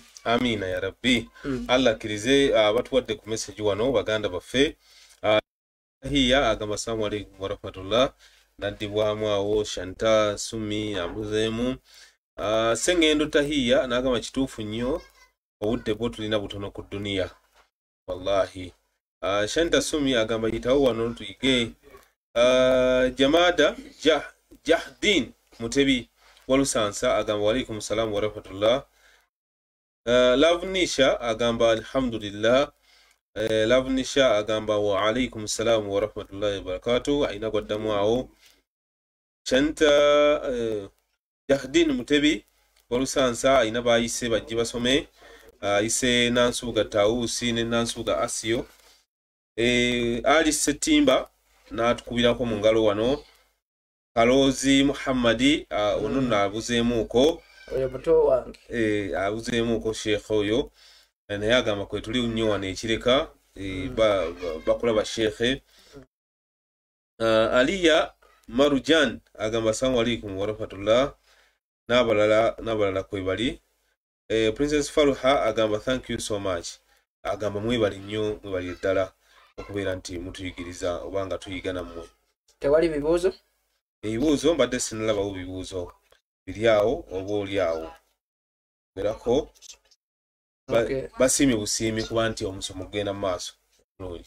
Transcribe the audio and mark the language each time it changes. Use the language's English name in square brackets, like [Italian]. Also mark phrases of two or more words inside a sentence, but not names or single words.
[Ganda] amiina [Arabic] يا ربي [Ganda] Allah akkirize batuwadde ku message wano baganda baffe hiya agamba [Arabic] السلام عليكم ورحمة الله [Ganda] naddibwamu awo Shanta Sumi ambuzeemu sengendo tahiya n'agamba kituufu nnyo obudde bwo tulina butono ku duniya wallahi Shanta Sumi agamba yitawo wano tuyige Jamada Jahdin Mutebi walusansa agamba [Arabic] وعليكم السلام ورحمة الله [Ganda] Lavnisha agamba alhamdulillah Lavnisha agamba [Arabic] وعليكم السلام ورحمة الله وبركاته [Ganda] aina gwaddamu awo Shanta Jahdin Mutebi walusansa aina bayise bajje basome ise Nansuga Tausi ne Nansuga Asio Ali Setimba natukubirako mu ngalo wano Kalozi Muhammadi ono nabuzeemuuko oyo muto wange abuzeemuuko sheekh oyo naye agamba kwe tuli nnyo wano ekireka bakulaba sheekhe Aliya Marujan agamba [Arabic] السلام عليكم ورحمة الله [Ganda] n'abalala kwe bali Princess Faruha agamba [English] thank you so much [Ganda] agamba mwebali nnyo mwebali ddala okubeera nti mutuyigiriza obanga tuyiga nammwe tewali bibuuzo ebibuuzo mbadde sinalabawo bibuuzo biri awo oba oli awo berako basiimye busiimi kuba nti omusomo gugenda mu maaso bulungi